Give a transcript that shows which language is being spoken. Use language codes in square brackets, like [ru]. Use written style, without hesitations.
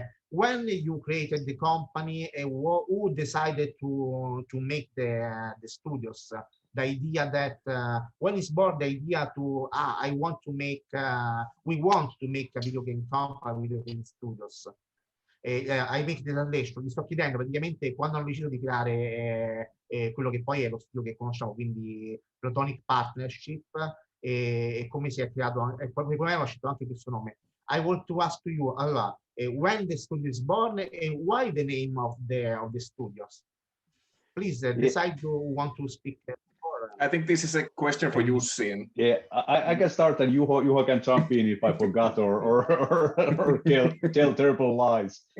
[en] when you created the company, who decided to make the studios? The idea that when is born the idea to I want to make we want to make a video game company, video game studios. Ai make the translation, [it] mi sto chiedendo praticamente quando hanno deciso di creare quello che poi è lo studio che conosciamo, quindi Platonic Partnership, e come si è creato, e come hanno scelto anche questo nome. [en] I want to ask you, allora, when the studio is born and why the name of the studios? Please decide who want to speak. I think this is a question for you, Sin. Yeah, I can start, and Juho can jump in if I forgot or tell terrible lies.